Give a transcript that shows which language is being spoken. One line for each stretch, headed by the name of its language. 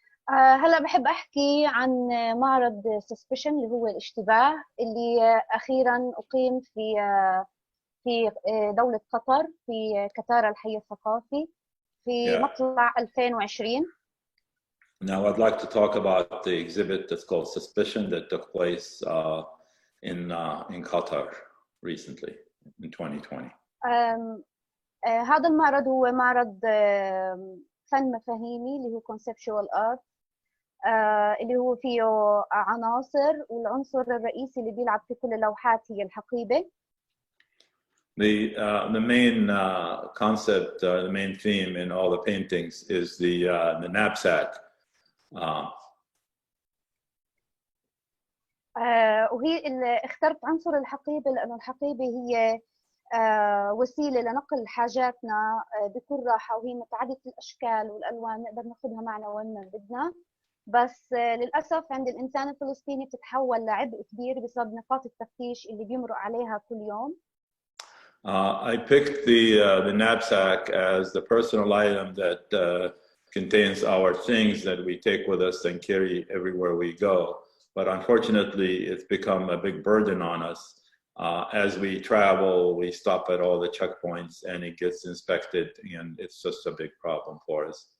Arabic: هلا بحب احكي عن معرض سسبشن اللي هو الاشتباه اللي اخيرا اقيم في دولة قطر في كتارا الحي الثقافي في مطلع 2020.
English: Now I'd like to talk about the exhibit that's called Suspicion that took place in Qatar recently in 2020.
Arabic: هذا المعرض هو معرض فن مفاهيمي اللي هو
English: conceptual art،
Arabic: اللي هو فيه عناصر، والعنصر الرئيسي اللي بيلعب في كل اللوحات هي الحقيبة.
English: The main concept, the main theme in all the paintings is the knapsack.
Arabic: وهي اخترت عنصر الحقيبة لأنه الحقيبة هي وسيلة لنقل حاجاتنا بكل راحة، وهي متعددة الأشكال والألوان نقدر ناخذها معنا وين ما بدنا، بس للأسف عند الإنسان الفلسطيني بتتحول لعبء كبير بسبب نقاط التفتيش اللي بيمرق عليها كل يوم.
English: I picked the knapsack as the personal item that contains our things that we take with us and carry everywhere we go. But unfortunately, it's become a big burden on us. As we travel, we stop at all the checkpoints and it gets inspected, and it's just a big problem for us.